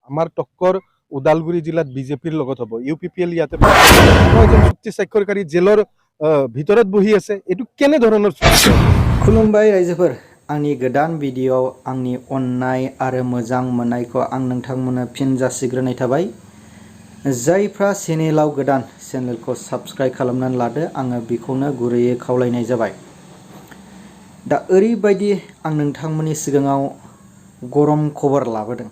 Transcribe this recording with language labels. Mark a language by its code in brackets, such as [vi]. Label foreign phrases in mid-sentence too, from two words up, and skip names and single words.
[as] আমাৰ টক্কৰ ওদালগুৰি জিলাত বিজেপিৰ লগত হ'ব। UPPL ইয়াতে এজন চুক্তি স্বাক্ষৰকাৰী জেলৰ ভিতৰত বহি আছে। এইটো কেনে ধৰণৰ চুক্তি? [brx] खुलुमबाय रायजोफोर, आंनि गोदान भिडिअ आंनि अननाय आरो मोजां मोननायखौ आं नोंथांमोननो फिन जासिग्रोनाय थाबाय। जायफ्रा चेनेलाव गोदान चेनेलखौ साबस्क्राइब खालामनानै लादो, आङो बेखौनो गुरैयै खावलायनाय जाबाय। दा ओरैबायदि आं नोंथांमोननि सिगाङाव गरम खबर लाबोदों।